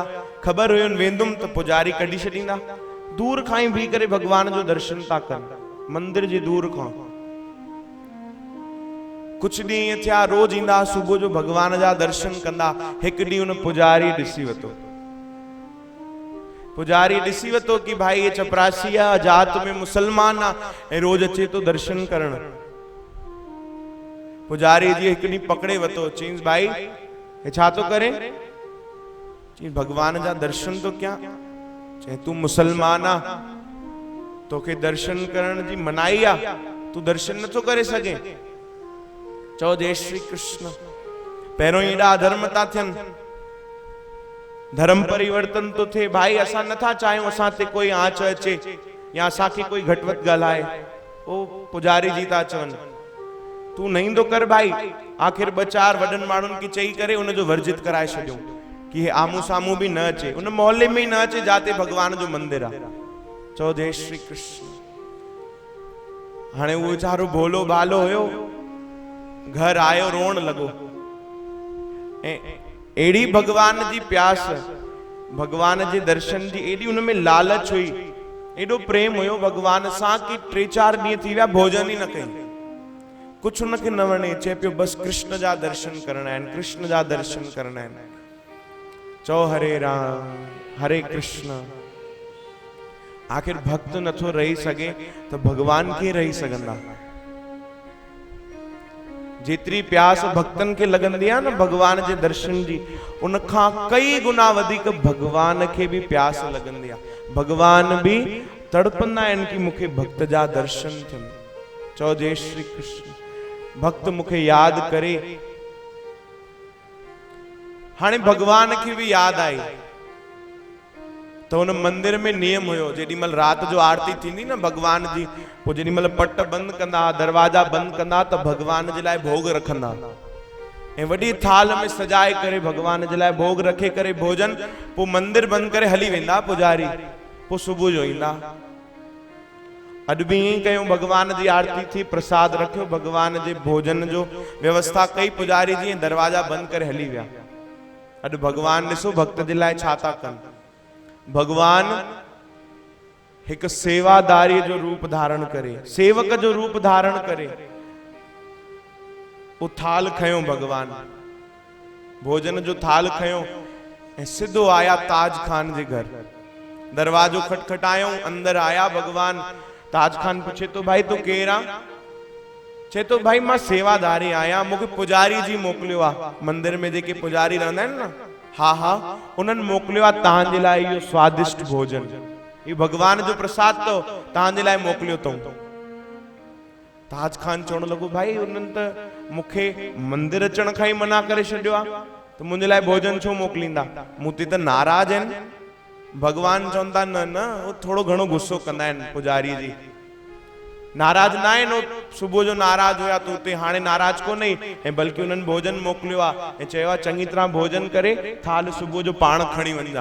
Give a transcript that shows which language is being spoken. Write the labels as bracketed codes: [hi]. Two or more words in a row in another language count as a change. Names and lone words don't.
[sd] ख़बर हुयुनि वेंदुमि त पुजारी कढी छॾींदा। दूर खां ई बीह करे भगवान जो दर्शन था कनि, मंदिर जे दूर खां। कुछ ॾींहं ईअं थिया, रोज ईंदा, सुबुह जो भगवान जा दर्शन कंदा। हिकु ॾींहुं उन पुजारी ॾिसी वरितो, पुजारी ॾिसी वरितो कि भाई ये चपरासी आहे, जात में मुसलमान आहे ऐं रोज अचे तो दर्शन करण। पुजारी जी हिकु ॾींहुं पकड़े वरितो, चईंसि भाई हे छा तो करे? चईं भगवान जा दर्शन तो कयां। चई तू मुसलमान आ, तोखे दर्शन करण जी मनाई आ, तू दर्शन नथो करे सघे? चओ जय श्री कृष्ण। पहिरों एॾा अधर्म था थियनि, धर्म परिवर्तन तो थे। भाई असां नथा चाहियूं असां ते कोई आंच अचे या असांखे कोई घटवत ॻाल्हाए। ओ पुजारी जी था चवनि, तू न ईंदो कर भाई। आखिर ॿ चार वॾनि माण्हुनि खे चई करे उनजो वर्जित कराए छॾियो कि हे आमू साम्हूं भी न अचे, उन मोहल्ले में ही न अचे जाते भगवान जो मंदिर आहे। चओ जय श्री कृष्ण। हाणे उहो वीचारो भोलो भालो हुयो, घर आयो, रोण लॻो। ऐं एड़ी भगवान जी प्यास, भगवान जे दर्शन जी एडी उनमें लालच हुई, एडो प्रेम हुयो भगवान सां कि 3-4 ॾींहं थी विया भोजन ही न कई। कुछ उनखे न वणे, चए पियो बस कृष्ण जा दर्शन करणा आहिनि, कृष्ण जा दर्शन करणा आहिनि। चओ हरे राम हरे कृष्ण। आखिर भक्त नथो रही सघे त भगवान खे रही सघंदा? जेतरी प्यास भक्तन के लगंदी आहे न भगवान जे दर्शन जी, उनखां कई गुना वधीक भगवान के भी प्यास लगंदी आहे। भगवान भी तड़पंदा आहिनि कि मूंखे भक्त जा दर्शन थियनि। चओ जय श्री कृष्ण। भक्त मूंखे याद करे। हाणे भगवान खे भी याद आई तो उन मंदिर में नियम हुयो, जेॾीमहिल रात जो आरती थींदी न भगवान जी, पोइ जेॾीमहिल पट बंद कंदा, दरवाजा बंद कंदा, त भगवान जे लाइ भोग रखंदा ऐं वॾी थाल में सजाए करे भगवान जे लाइ भोग रखे करे भोजन, पोइ मंदिर बंद करे हली वेंदा पुजारी, पोइ सुबुह जो ईंदा। अॼु भी ईअं कयूं, भगवान जी आरती थी, प्रसाद रखियो, भगवान जे भोजन जो व्यवस्था कई पुजारी जी, दरवाजा बंद करे हली विया। अॼु भगवान ॾिसो भक्त जे लाइ छा था कनि। भगवान एक सेवादारी जो रूप धारण करे, सेवक जो रूप धारण करे, वो थाल खयो भगवान, भोजन जो थाल खयो ऐं सिधो आया ताज खान जे घर। दरवाजो खटखटायो, अंदर आया भगवान। ताज खान पूछे तो भाई तू केर आ? चे तो भाई मां सेवादारी आया, मूंखे पुजारी जी मोकिलियो आ। मंदिर में जेके पुजारी रहंदा आहिनि न, हा हा, उन्हनि मोकिलियो आहे तव्हांजे लाइ इहो स्वादिष्ट भोजन, ये भगवान जो प्रसाद तो तव्हांजे लाइ मोकिलियो अथऊं। ताज खान चवण लॻो भाई उन्हनि त मूंखे मंदिर अचण खां ई मना करे छॾियो आहे, त मुंहिंजे लाइ भोजन छो मोकिलींदा? मूं ते त नाराज़ आहिनि। भगवान चवंदा न न वो थोड़ो घणो गुस्सो कंदा आहिनि पुजारी जी, नाराज ना आहिनि, सुबुह जो नाराज हुया तूं उते हाणे नाराज कोन्हे, ऐं बल्कि उन्हनि भोजन मोकिलियो आहे ऐं चयो आहे चङी तरह भोजन करे थाल सुबुह जो पाण खणी वञा।